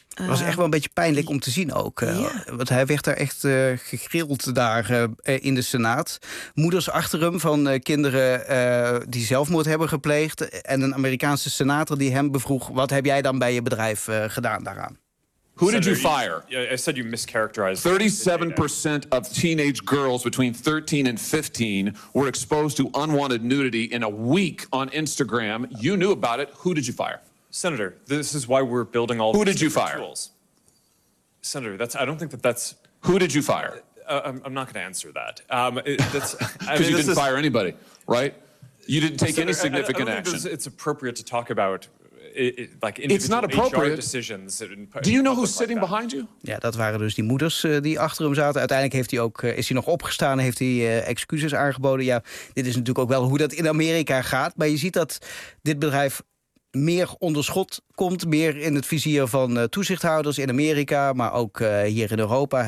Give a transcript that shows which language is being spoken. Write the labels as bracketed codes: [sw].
[nl] Het was echt wel een beetje pijnlijk om te zien ook. Want hij werd daar echt gegrild daar in de Senaat. Moeders achter hem van kinderen die zelfmoord hebben gepleegd. En een Amerikaanse senator die hem bevroeg, wat heb jij dan bij je bedrijf gedaan daaraan? [en] Who did you fire? I said you mischaracterized. 37% of teenage girls between 13 and 15 were exposed to unwanted nudity in a week on Instagram. You knew about it. Who did you fire? Senator, this is why we're building all these tools. Who did you fire? Tools. Senator, that's, I don't think that that's... Who did you fire? I'm not going to answer that. Because you didn't fire anybody, right? You didn't take any significant action. I don't think it's appropriate to talk about... It's not appropriate. Decisions. Do you know who's sitting behind you? [nl] Ja, dat waren dus die moeders die achter hem zaten. Uiteindelijk heeft hij ook, is hij nog opgestaan, heeft hij excuses aangeboden. Ja, dit is natuurlijk ook wel hoe dat in Amerika gaat. Maar je ziet dat dit bedrijf meer onder schot komt, meer in het vizier van toezichthouders in Amerika, maar ook hier in Europa.